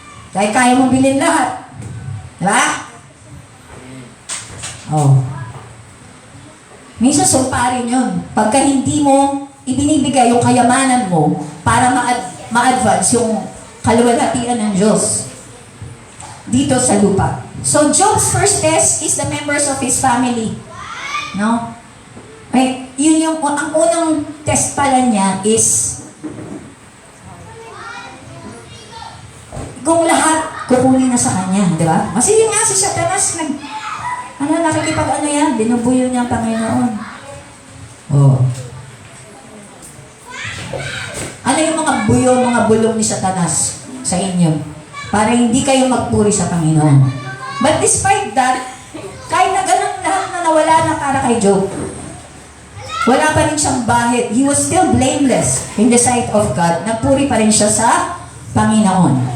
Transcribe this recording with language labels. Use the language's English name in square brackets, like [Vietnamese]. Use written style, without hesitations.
[Filipino] Kahit kaya mong bilhin lahat. Diba? Minsan sumparin yun. Pagka hindi mo ibinibigay yung kayamanan mo para ma-advance yung kaluwalhatian ng Diyos dito sa lupa. [English] So, Job's first test is the members of his family. No? [Filipino] Ay, yun ang unang test pala niya is kung lahat kukunin na sa kanya, di ba? Kasi yun nga si Satanas nakikipag yan, binubuyo niya ang Panginoon. Ano yung mga bulong ni Satanas sa inyo? Para hindi kayo magpuri sa Panginoon. [English] But despite that, [Filipino] kahit na ganun lahat na nawala na para kay Job, wala pa rin siyang bahid. [English] He was still blameless in the sight of God. [Filipino] Nagpuri pa rin siya sa Panginoon.